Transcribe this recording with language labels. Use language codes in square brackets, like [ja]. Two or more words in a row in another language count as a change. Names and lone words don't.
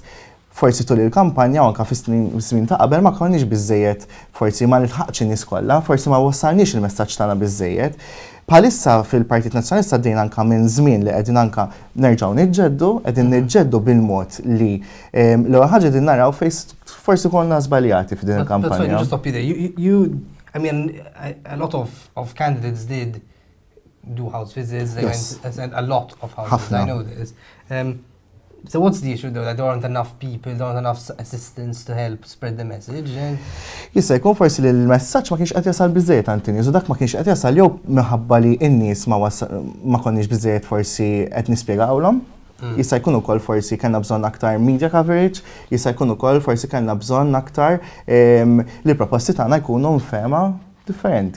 [mt] Forsi tul il-kampanja u anke fis-snin ta' qabel ma konniex biżżejjed, forsi ma nilħaqx in-nies kollha, forsi ma wassalniex il-messaġġ tagħna biżżejjed. Bħalissa fil-Partit Nazzjonalista għaddejn anke minn żmien li qegħdin anke nerġgħu niġġeddu, qegħdin niġġeddu bil-mod li l-ewwel ħaġa qegħdin naraw forsi konna żbaljati f'din il-kampanja. [en] That's fine, just stop you there. I mean, a lot of candidates did do house visits. They went a lot of house visits. I know this. So what's the issue though? That there aren't enough people, there aren't enough assistants to help spread the message? [mt] Jista' jkun forsi li l-messaġġ ma kienx qed jasal biżżejjed għand in-nies u dak ma kienx qed jasal jew minħabba li n-nies ma konniex biżżejjed forsi qed nispjegawlhom. Jista' jkun ukoll forsi kellna bżonn aktar [en] media coverage, [mt] jista' jkun ukoll forsi kellna bżonn aktar li l-proposti tagħna jkunu mfehma differenti.